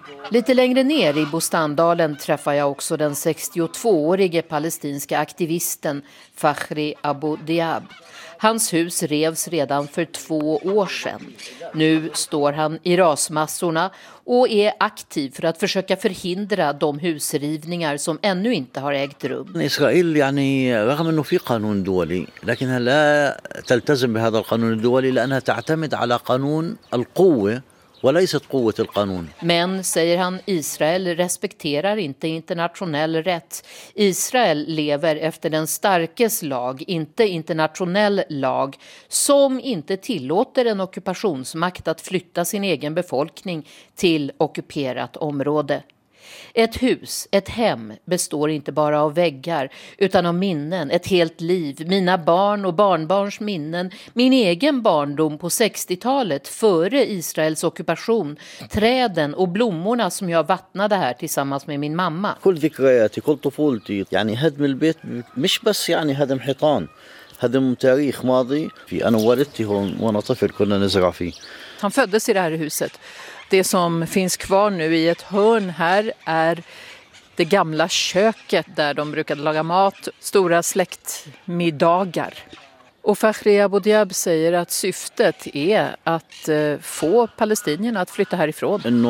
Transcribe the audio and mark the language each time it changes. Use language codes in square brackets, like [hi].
[sv] Lite längre ner i Bostandalen träffar jag också den 62-årige palestinska aktivisten Fakhri Abu Diab. Hans hus revs redan för 2 år sedan. Nu står han i rasmassorna och är aktiv för att försöka förhindra de husrivningar som ännu inte har ägt rum. [ar] Israel, yani, rغم انه في قانون دولي, لكنها لا تلتزم بهذا القانون الدولي لانها تعتمد على قانون القوة. [sv] Men, säger han, Israel respekterar inte internationell rätt. Israel lever efter den starkes lag, inte internationell lag, som inte tillåter en ockupationsmakt att flytta sin egen befolkning till ockuperat område. Ett hus, ett hem, består inte bara av väggar, utan av minnen, ett helt liv, mina barn och barnbarns minnen, min egen barndom på 60-talet före Israels ockupation, träden och blommorna som jag vattnade här tillsammans med min mamma. [ar] كل ذكرياتي كل طفولتي يعني هدم البيت مش بس يعني هدم حيطان هدم تاريخ ماضي في انا ولدتي هون وانا طفل كنا نزرع فيه. [sv] Han föddes i det här huset. Det som finns kvar nu i ett hörn här är det gamla köket där de brukade laga mat, stora släktmiddagar. Och Fakhri Abu Diab säger att syftet är att få palestinierna att flytta härifrån.